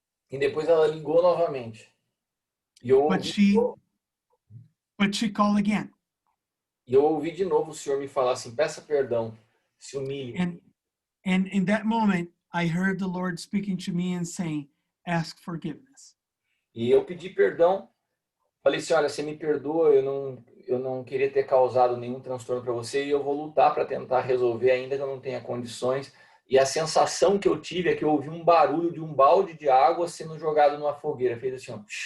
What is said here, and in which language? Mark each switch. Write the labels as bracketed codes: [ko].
[pt] E depois ela ligou novamente. E eu [en] But she called again. [pt] E eu ouvi de novo o Senhor me falar assim, peça perdão, se humilhe. [en] And in that moment, I heard the Lord speaking to me and saying, ask forgiveness. [pt] E eu pedi perdão. Falei assim, olha, você me perdoa, eu não queria ter causado nenhum transtorno para você e eu vou lutar para tentar resolver, ainda que eu não tenha condições. E a sensação que eu tive é que eu ouvi um barulho de um balde de água sendo jogado numa fogueira. Fez assim, ó.